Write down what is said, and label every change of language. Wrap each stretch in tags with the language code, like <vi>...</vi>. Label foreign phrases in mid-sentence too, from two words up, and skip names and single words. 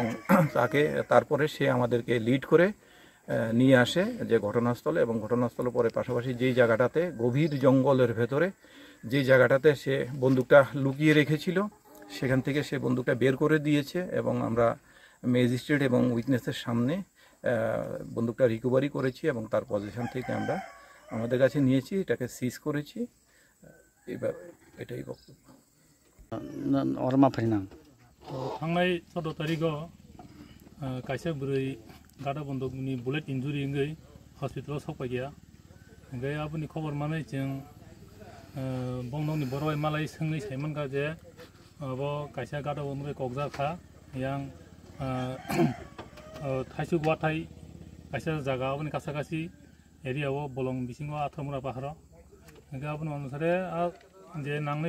<bn>তারপরে সে আমাদেরকে লিড করে নিয়ে আসে যে ঘটনাস্থলে এবং ঘটনাস্থলের পরে পাশাপাশি যেই জায়গাটাতে গভীর জঙ্গলের ভেতরে যেই জায়গাটাতে সে বন্দুকটা লুকিয়ে রেখেছিল সেখান থেকে সে বন্দুকটা বের করে দিয়েছে এবং আমরা ম্যাজিস্ট্রেট এবং উইটনেসের সামনে বন্দুকটা রিকভারি করেছি এবং তার পজিশন থেকে আমরা আমাদের কাছে নিয়েছি, এটাকে সিজ করেছি। এবার এটাই বক্তব্য।</bn> <brx>थांनाय 14 तारिखआव कायसे बुरै गादा बन्दुकनि बुलेट इन्जुरि इंगै हस्पिटालाव सफायगैया ओमफ्राय आबुनि खबर माने जों बंदंनि बर'य मालाय सोंनै सायमोन गाजे अब कायसे गादा बन्दुक कक्जाखा yang थाइसुक वाथाय कायसे जागा आबुनि कासाकासि एरियाव बलं बिसिङाव आथमरा पाहाराव ओमफ्राय आबुनि अनुसारे जे नांनाय</brx>